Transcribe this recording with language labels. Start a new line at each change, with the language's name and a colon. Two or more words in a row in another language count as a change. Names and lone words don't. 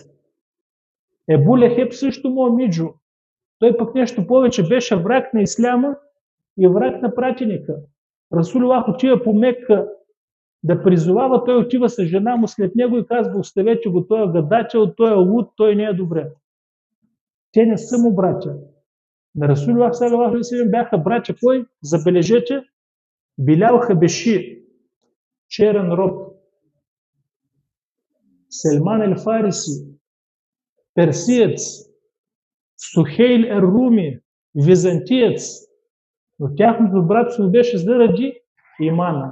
Bulgarian: Ебу Лехеб също му е миджо. Той пък нещо повече беше враг на исляма и враг на пратеника. Расулуллах отива по Мекка да призовава, той отива с жена му след него и казва, оставете го, той е гадател, той е луд, той не е добре. Те не са му братя. На Расулуллах
Arabic: صلى الله عليه وسلم
Bulgarian: бяха братя кой? Забележете, Билял Хабеши, черен роб, Селман ел-Фариси, персиец, Сухейл ер-Руми, византиец. Но тяхното братство беше заради имана.